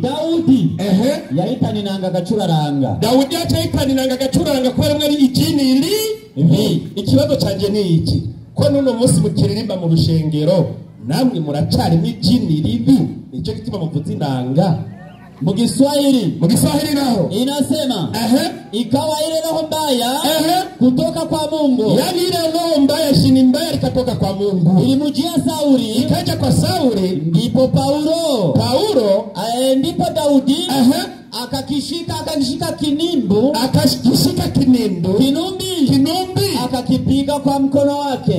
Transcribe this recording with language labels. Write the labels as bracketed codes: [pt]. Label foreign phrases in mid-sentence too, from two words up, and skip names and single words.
[rn] Daudi yahitana inanga gacuraranga. Daudi yahitana inanga gacuraranga kubera mwari ikini ikibazo canje ni iki ko nuno munsi mukiririmba mu rushengero namwe muracari n'ikini ribi nicyo gituma muvuza inanga [sw] mu Kiswahili naho inasema ikawa ile roho mbaya kutoka kwa Mungu. Yani ile roho mbaya shini mbaya ikatoka kwa Mungu ilimjia Sauli, ikaja kwa Sauli. Ndipo Paulo ndipo Daudi akakishika kinumbi akakipiga kwa mkono wake,